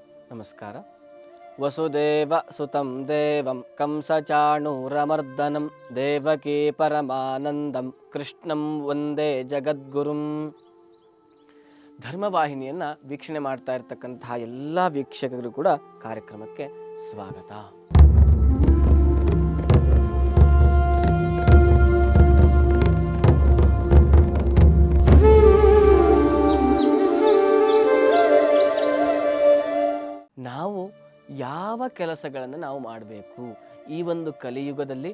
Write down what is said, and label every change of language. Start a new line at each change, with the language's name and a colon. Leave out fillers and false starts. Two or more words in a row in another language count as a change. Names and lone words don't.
Kannada: ನಮಸ್ಕಾರ.
Sanskrit: ವಸುದೇವ ಸುತಂ ದೇವಂ ಕಂಸಚಾಣೂರಮರ್ದನಂ ದೇವಕೀ ಪರಮಾನಂದಂ ಕೃಷ್ಣಂ ವಂದೇ ಜಗದ್ಗುರುಂ.
Kannada: ಧರ್ಮವಾಹಿನಿಯನ್ನು ವೀಕ್ಷಣೆ ಮಾಡ್ತಾ ಇರ್ತಕ್ಕಂತಹ ಎಲ್ಲ ವೀಕ್ಷಕರು ಕೂಡ ಕಾರ್ಯಕ್ರಮಕ್ಕೆ ಸ್ವಾಗತ. ನಾವು ಯಾವ ಕೆಲಸಗಳನ್ನು ನಾವು ಮಾಡಬೇಕು, ಈ ಒಂದು ಕಲಿಯುಗದಲ್ಲಿ